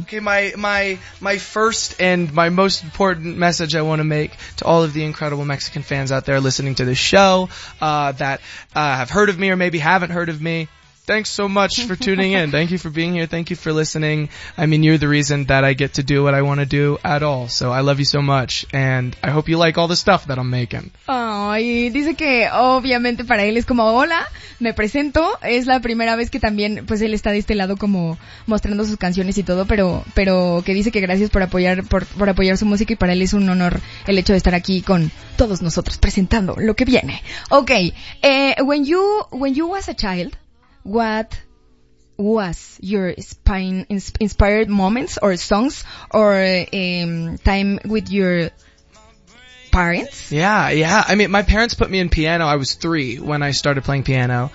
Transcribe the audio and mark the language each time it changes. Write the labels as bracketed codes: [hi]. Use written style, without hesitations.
[en] Okay, my first and my most important message I want to make to all of the incredible Mexican fans out there listening to this show, that have heard of me or maybe haven't heard of me. Thanks so much for tuning in. Thank you for being here. Thank you for listening. I mean, you're the reason that I get to do what I want to do at all. So I love you so much, and I hope you like all the stuff that I'm making. [es] Ay, dice que obviamente para él es como, hola, me presento. Es la primera vez que también, pues, él está de este lado como mostrando sus canciones y todo, pero que dice que gracias por apoyar su música, y para él es un honor el hecho de estar aquí con todos nosotros presentando lo que viene. [en] Okay, when you was a child, what was your inspired moments or songs or time with your parents? Yeah. I mean, my parents put me in piano. I was 3 when I started playing piano.